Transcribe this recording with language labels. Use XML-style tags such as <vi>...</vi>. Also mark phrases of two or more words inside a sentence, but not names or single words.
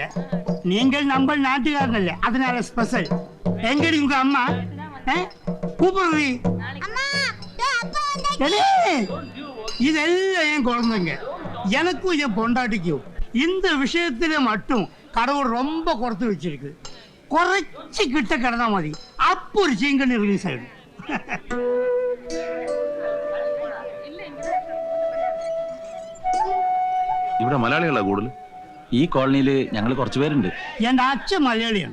<ta>நீங்கள் நம்ம நாட்டுக்காரனல்ல, அதனால ஸ்பெஷல். எங்கடி உங்க அம்மா? கூப்பிடுறீ இதெல்லாம் என் குழந்தைங்க. எனக்கும் என் பொண்டாட்டிக்கும் இந்த விஷயத்துல மட்டும் கடவுள் ரொம்ப குறைத்து வச்சிருக்கு.</ta> <ml>കുറച്ച് കിട്ട കിടന്നാ മതി, അപ്പൊ ഒരു ചീങ്കണ്ണി റിലീസ് ആയിടും. ഇവിടെ മലയാളികളാ കൂടുതൽ. ഈ കോളനിയിൽ ഞങ്ങൾ കുറച്ചു പേരുണ്ട്. എന്റെ അച്ഛൻ മലയാളിയാണ്.</ml>